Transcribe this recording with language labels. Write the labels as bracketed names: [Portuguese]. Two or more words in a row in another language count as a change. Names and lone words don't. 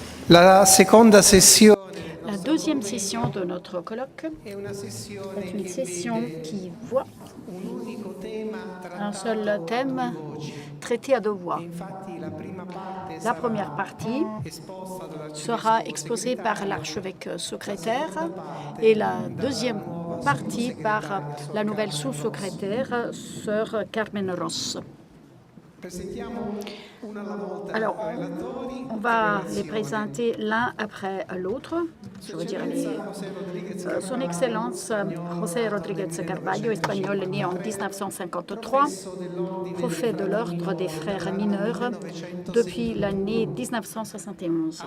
[Italian] La seconda sessione [French] La deuxième session de notre colloque [Italian] è una sessione [French] est une [Italian] che [French] session [Italian] vede [French] qui voit [Italian] un unico tema [French] un [Italian] trattato [French] seul [Italian] a [French] thème [Italian] due voci. [French] traité à deux voix. [Italian] Infatti la prima parte [French] La première [Italian] sarà [French] partie [Italian] esposta [French] sera [Italian] dall'arcivescovo [French] exposée par [Italian] segretario, [French] l'archevêque [Italian] la [French] secrétaire [Italian] seconda parte [French] et la [Italian] dalla [French] deuxième [Italian] nuova [French] partie par [Italian] sottosegretaria Sor [French] la nouvelle [Italian] Carmen Ross. [French] sous-secrétaire, sœur Carmen Ross. [Italian] Presentiamo una alla volta [French] Alors, [Italian] i relatori [French] on [Italian] e [French] va les [Italian] relazione. [French] présenter l'un après l'autre. Je veux dire, [Italian] José Rodríguez [French] Son [Italian] Carvalho, [French] Excellence José Rodríguez Carballo, espagnol, né en 1953, prophète de l'ordre des frères mineurs depuis l'année 1971.